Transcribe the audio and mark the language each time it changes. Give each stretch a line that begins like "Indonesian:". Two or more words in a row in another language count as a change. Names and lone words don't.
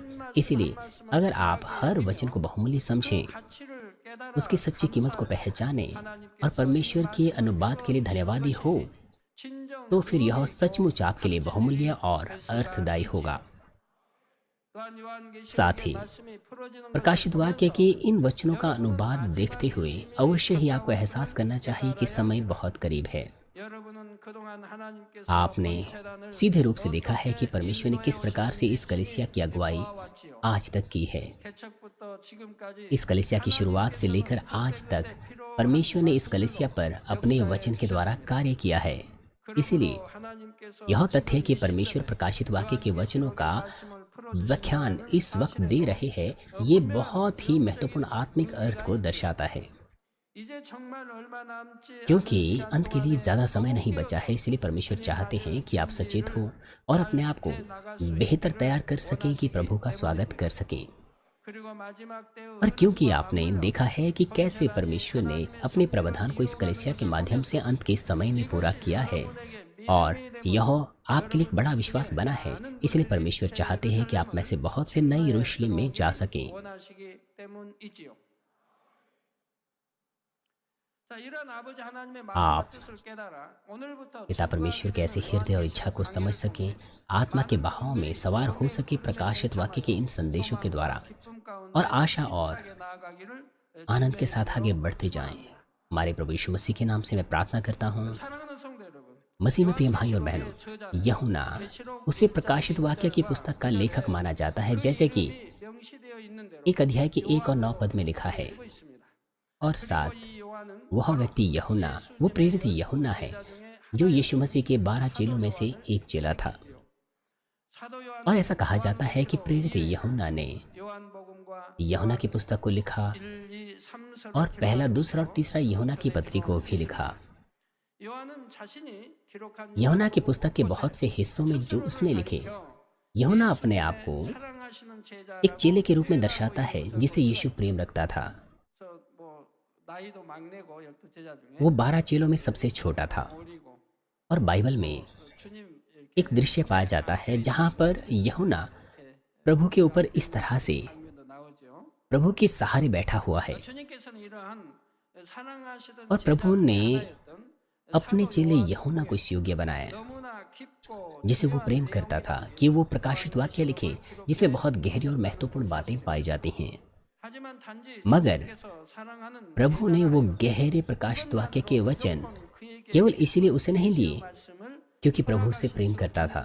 Hindi: इसीलिए अगर आप हर वचन को बहुमूल्य समझें, उसकी सच्ची कीमत को पहचाने और परमेश्वर के अनुवाद के लिए धन्यवादी हो, तो फिर यह सचमुच आपके लिए बहुमूल्य और अर्थदायी होगा। साथ ही प्रकाशित वाक्य के इन वचनों का अनुवाद देखते हुए अवश्य ही आपको एहसास करना चाहिए कि समय बहुत करीब है।
Korean: 여러분은 그동안 하나님께서
Hindi: आपने
Korean: 본체단을
Hindi: सीधे रूप से देखा है कि परमेश्वर ने किस प्रकार से इस कलीसिया की अगुवाई
Korean: 도와왔지요.
Hindi: आज तक की है।
Korean: 개척부터 지금까지
Hindi: इस कलीसिया की शुरुआत से लेकर आज तक परमेश्वर ने इस कलीसिया पर अपने वचन के द्वारा कार्य किया है। इसीलिए
Korean: 그러므로 하나님께서
Hindi: यह तथ्य है कि परमेश्वर प्रकाशित वाक्य के वचनों का व्याख्यान इस वक्त दे रहे हैं, ये बहुत ही महत्वपूर्ण आत्मिक अर्थ को दर्शाता है।
Korean: 이제 정말 얼마 남지
Hindi: क्योंकि
Korean: 않은 시간
Hindi: अंत के लिए
Korean: 동안에
Hindi: ज़्यादा समय नहीं बचा है, इसलिए परमेश्वर चाहते हैं कि आप सचेत हो और अपने आप को बेहतर तैयार कर सकें कि प्रभु का स्वागत कर सकें।
Korean: 그리고 마지막 때의
Hindi: और क्योंकि आपने देखा है कि कैसे परमेश्वर ने अपने प्रावधान को इस कलीसिया के माध्यम से अंत के समय में पूरा किया है और यह आपके लिए एक बड़ा विश्वास बना है, इसलिए परमेश्वर चाहते हैं कि आप में से बहुत से नई यरूशलेम में जा सकें।
Korean: 원하시기 때문이지요. 자, 이런 아버지 하나님의 마음과
Hindi: आप
Korean: 뜻을 깨달아 오늘부터
Hindi: पिता परमेश्वर के ऐसे हृदय और इच्छा को समझ सकें, आत्मा के बहाव में सवार हो सके प्रकाशित वाक्य के इन संदेशों के द्वारा
Korean: 기쁨 가운데
Hindi: और आशा और
Korean: 힘차게 ना아가기를
Hindi: आनंद के साथ आगे बढ़ते जाएं। हमारे प्रभु यीशु मसीह के नाम से मैं प्रार्थना करता हूँ।
Korean: 사랑하는 성도 여러분,
Hindi: मसीह में प्रिय भाई और बहनों, यूहन्ना उसे प्रकाशित वाक्य की पुस्तक का लेखक माना जाता है, जैसे कि
Korean: 명시되어 있는 대로
Hindi: एक अध्याय के 1 और 9 पद में लिखा है।
Korean: 되고 있습니다.
Hindi: और साथ
Korean: 이 요한은
Hindi: वह व्यक्ति यूहन्ना, वो प्रेरित यूहन्ना है जो यीशु मसीह के 12 चेलों में से एक चेला था।
Korean: 사도
Hindi: और
Korean: 요한
Hindi: ऐसा कहा जाता है कि प्रेरित यूहन्ना ने
Korean: 요한복음과
Hindi: यूहन्ना की पुस्तक को लिखा
Korean: 1, 2, 3서
Hindi: और पहला, दूसरा और तीसरा यूहन्ना की पत्री को भी लिखा।
Korean: 요한은 자신이 기록한
Hindi: यूहन्ना की पुस्तक के बहुत से हिस्सों में जो उसने लिखे, यूहन्ना अपने आप को
Korean: 사랑하시는 제자
Hindi: एक चेले के रूप में दर्शाता है जिसे यीशु प्रेम रखता था।
Korean: 뭐 나이도 막내고 12 제자 중에
Hindi: वो 12 चेलों में सबसे छोटा था।
Korean: 어리고
Hindi: और बाइबल में
Korean: 주님
Hindi: एक दृश्य पाया जाता है जहाँ पर यूहन्ना प्रभु के ऊपर इस तरह से
Korean: 장면도 나오죠.
Hindi: प्रभु के सहारे बैठा हुआ है
Korean: 주님께서는 이러한 사랑하시던
Hindi: और प्रभु ने
Korean: 제자였던
Hindi: अपने चेले यूहन्ना को इस योग्य बनाया
Korean: 너무나 깊고
Hindi: जिसे वो प्रेम करता था कि वो प्रकाशित वाक्य लिखे जिसमें बहुत गहरी और महत्वपूर्ण बातें पाई जाती हैं।
Korean: 하지만 단지
Hindi: मगर
Korean: 주님께서 사랑하는
Hindi: प्रभु ने वो गहरे प्रकाशित वाक्य के वचन
Korean: 그에게
Hindi: केवल इसीलिए उसे नहीं दिए
Korean: 말씀을
Hindi: क्योंकि प्रभु उससे प्रेम करता था।